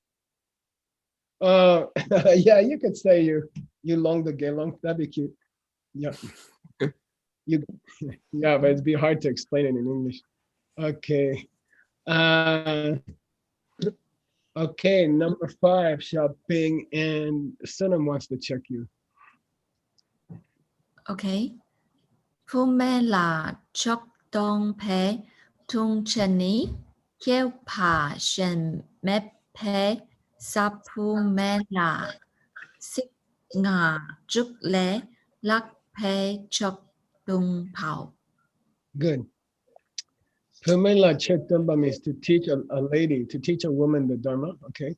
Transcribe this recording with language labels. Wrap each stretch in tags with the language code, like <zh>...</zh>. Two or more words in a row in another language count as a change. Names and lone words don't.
<en>Yeah, you could say you long the Gelong. That'd be cute. Yeah. Yeah, but it'd be hard to explain it in English. Okay. Okay, number 5, Xiaoping, and Sunam wants to check you. Okay. Pumela chok dong pe tung chani kêu pa shen mep pe sapumela sik nga juk le lak pe chok tung pao. Good. Pumela Chektamba means to teach a lady, to teach a woman the Dharma, okay?</en>